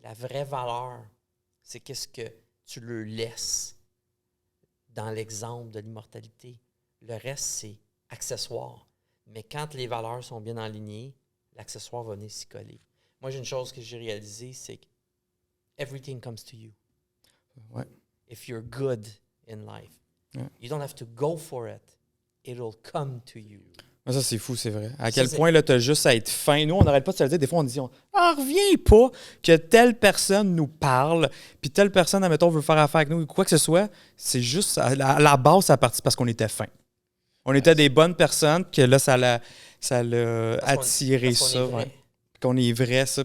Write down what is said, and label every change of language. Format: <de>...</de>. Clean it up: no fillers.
<fr>La vraie valeur, c'est qu'est-ce que tu leur laisses dans l'exemple de l'immortalité. Le reste, c'est accessoire. Mais quand les valeurs sont bien alignées, l'accessoire va venir s'y coller. Moi, j'ai une chose que j'ai réalisée, c'est que</fr> <en>everything comes to you.</en> <fr>Ouais.</fr> <en>If you're good in life, you don't have to go for it. It'll come to you.</en> <fr>Ça, c'est fou, c'est vrai. À quel point, là, tu as juste à être fin. Nous, on n'arrête pas de se le dire. Des fois, on dit, reviens pas que telle personne nous parle, puis telle personne, admettons, veut faire affaire avec nous, quoi que ce soit. C'est juste, à la base, ça a parti parce qu'on était fin. On était des bonnes personnes, que là, ça l'a attiré ça. Qu'on est vrai, ça.</fr>